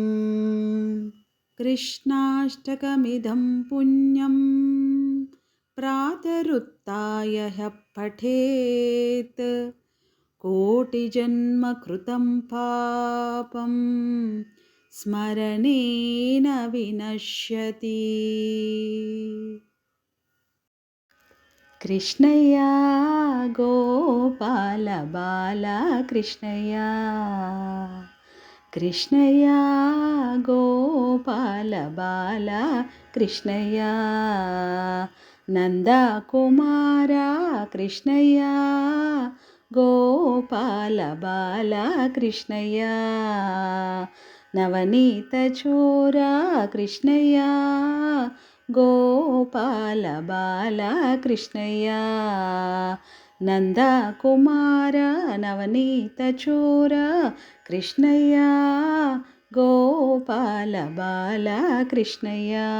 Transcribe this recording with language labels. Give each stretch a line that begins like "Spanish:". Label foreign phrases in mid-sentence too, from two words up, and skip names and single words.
Sanskrit: कृष्णाष्टकमिदं पुण्यं प्रातरुत्थाय ह्यः पठेत् कोटिजन्मकृतं पापं स्मरणेन विनश्यति।
Telugu: कृष्णయ్య గోపాల బాల కృష్ణయ్య, కృష్ణయ్య గోపాల బాల కృష్ణయ్య, నందకుమార కృష్ణయ్య గోపాల బాల కృష్ణయ్య, నవనీత చోర కృష్ణయ్య గోపాల బాల కృష్ణయ్య, నందకుమార నవనీత చోర కృష్ణయ్య గోపాల బాల కృష్ణయ్య.